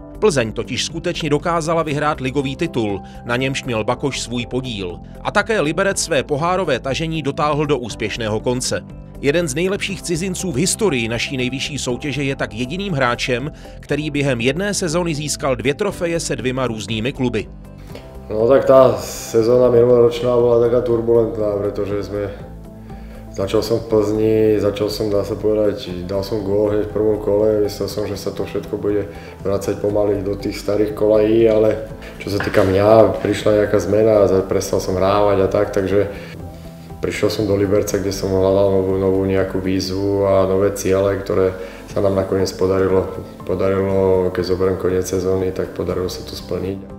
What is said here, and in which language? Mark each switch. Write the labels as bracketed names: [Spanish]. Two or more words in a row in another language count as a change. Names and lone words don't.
[Czech] Plzeň totiž skutečně dokázala vyhrát ligový titul, na němž měl Bakoš svůj podíl. A také Liberec své pohárové tažení dotáhl do úspěšného konce. Jeden z nejlepších cizinců v historii naší nejvyšší soutěže je tak jediným hráčem, který během jedné sezóny získal 2 trofeje se 2 různými kluby. [Slovak] No tak tá sezóna minuloročná bola taká turbulentná, pretože začal som v Plzni, dá sa povedať, dal som gól hneď v prvom kole, myslel som, že sa to všetko bude vracať pomaly do tých starých kolají, ale čo sa týka mňa, prišla nejaká zmena, prestal som hrávať a tak, takže prišiel som do Liberca, kde som hľadal novú nejakú výzvu a nové ciele, ktoré sa nám nakoniec podarilo, keď zoberiem koniec sezóny, tak podarilo sa to splniť.